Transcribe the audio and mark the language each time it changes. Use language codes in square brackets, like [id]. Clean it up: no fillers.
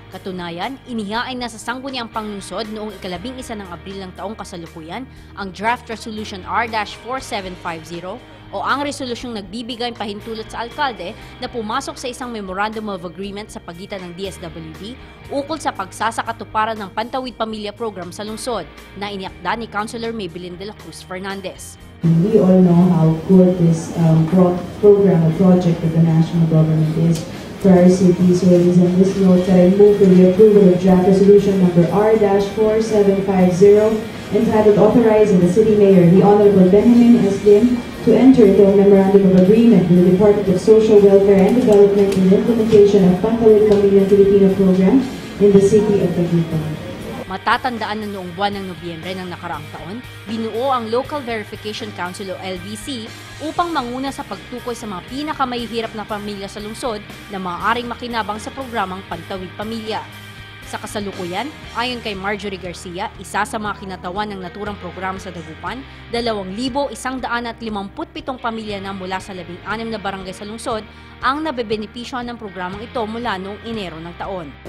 [tl] Katunayan, inihain na sa sangguniang panglungsod noong 11 ng Abril ng taong kasalukuyan ang Draft Resolution R-4750 o ang resolusyong nagbibigay pahintulot sa alkalde na pumasok sa isang Memorandum of Agreement sa pagitan ng DSWD ukol sa pagsasakatuparan ng Pantawid Pamilya Program sa lungsod na iniakda ni Councilor Maybelline de la Cruz Fernandez. [en] We all know how good this program or project of the national government is for our city. So it is on this note that I move for the approval of draft resolution number R-4750 entitled Authorizing the City Mayor, the Honorable Benjamin S. Lim, to enter into a memorandum of agreement with the Department of Social Welfare and Development in the implementation of Pantawid Pamilya Pilipino Program in the city of Dagupan. [tl] Matatandaan na noong buwan ng Nobyembre ng nakaraang taon, binuo ang Local Verification Council o LVC upang manguna sa pagtukoy sa mga pinakamahihirap na pamilya sa lungsod na maaaring makinabang sa programang Pantawid Pamilya. Sa kasalukuyan, ayon kay Marjorie Garcia, isa sa mga kinatawan ng naturang programa sa Dagupan, 2,157 pamilya na mula sa 16 na barangay sa lungsod ang nabebenepisyohan ng programang ito mula noong Enero ng taon.